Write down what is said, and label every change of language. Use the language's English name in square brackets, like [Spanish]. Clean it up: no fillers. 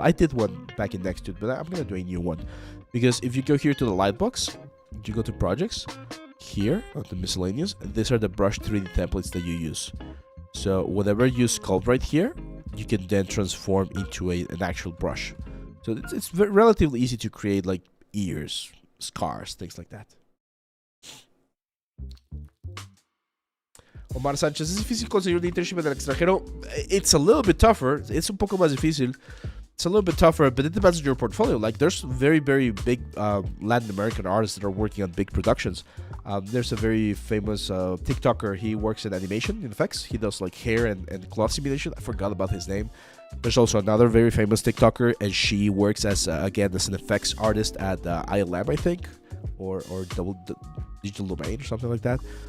[English] I did one back in Nexttude, but I'm gonna do a new one, because if you go here to the lightbox, you go to projects here on the miscellaneous, and these are the brush 3D templates that you use. So whatever you sculpt right here, you can then transform into an actual brush. So it's relatively easy to create like ears, scars, things like that. [Spanish] Omar Sánchez, ¿es difícil conseguir un internship en el extranjero? [English] It's a little bit tougher. It's [Spanish] un poco más difícil. [English] It's a little bit tougher, but it depends on your portfolio. Like, there's very, very big Latin American artists that are working on big productions. There's a very famous TikToker. He works in animation, in effects. He does like hair and cloth simulation. I forgot about his name. There's also another very famous TikToker, and she works as again as an effects artist at ILM, I think, or Digital Domain or something like that.